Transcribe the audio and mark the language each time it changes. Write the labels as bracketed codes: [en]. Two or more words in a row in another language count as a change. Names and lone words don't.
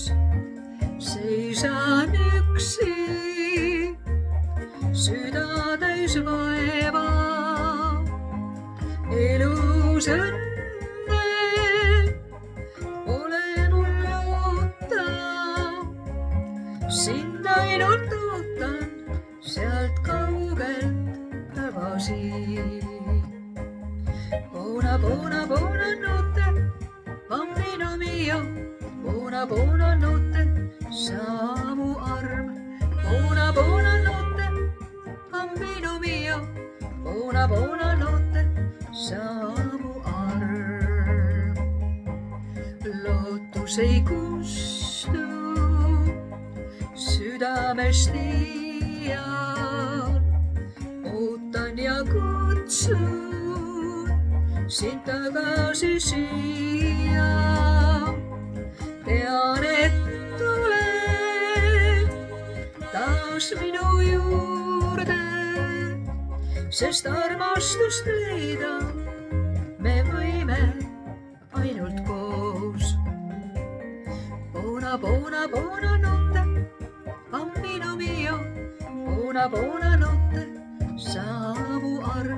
[et] Seisan üksi, süda täis vaeva, elus õnne pole mul loota. Sind ainult ootan sealt kaugelt tagasi. [it] Buonanotte, bambino mio, buonanotte, [et] sa mu arm. [it] Buonanotte, bambino mio, buonanotte, [et] sa mu arm. Lootus ei kustu südamest iial, ootan ja kutsun sind tagasi siia. Tean, et tuled taas minu juurde, sest armastust leida me võime ainult koos. [it] Buonanotte, bambino mio, buonanotte, [et] sa mu arm.